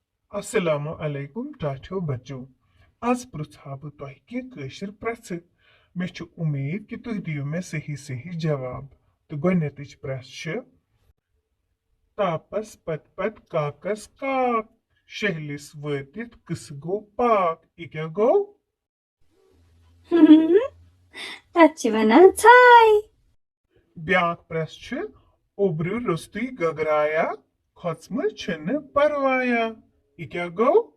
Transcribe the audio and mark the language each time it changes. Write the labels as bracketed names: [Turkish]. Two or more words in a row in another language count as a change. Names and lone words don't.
[Arabic] السلام عليكم [Kashmiri] टाठियो बच्चों आज पृछा बह तोह कि कशर प्रश्न मे छु उम्मीद कि तुह दियो मे सही सही जवाब तो गोडनेतिच प्रश्न छ तापस पत पत काकस काक शहलिस वतित कस गो पाक यह क्या गो तत छ वनान छाय ब्याक प्रश्न छ उब्र रुस्तुय गगराया खोचम छन परवाया यह क्या गो